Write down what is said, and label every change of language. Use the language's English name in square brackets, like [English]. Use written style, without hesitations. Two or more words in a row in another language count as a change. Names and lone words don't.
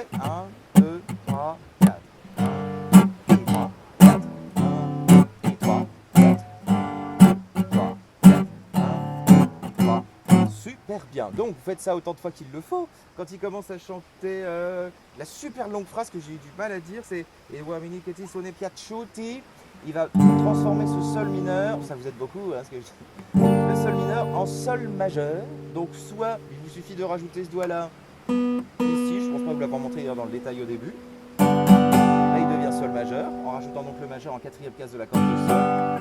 [French] 1, 2, 3, 4. 1, 2, 3, 4. 1, 2, 3, 4. 1, 2, 3, 4. 1, 2, 3. Super bien. Donc vous faites ça autant de fois qu'il le faut. Quand il commence à chanter la super longue phrase que j'ai eu du mal à dire, c'est [Italian] E uomini che ti sono piaciuti. [French] Il va transformer ce sol mineur, ça vous aide beaucoup, hein, ce que le sol mineur en sol majeur. Donc soit il vous suffit de rajouter ce doigt-là ici, je pense pas vous l'avoir montré dans le détail au début. Là il devient sol majeur, en rajoutant donc le majeur en quatrième case de la corde de sol.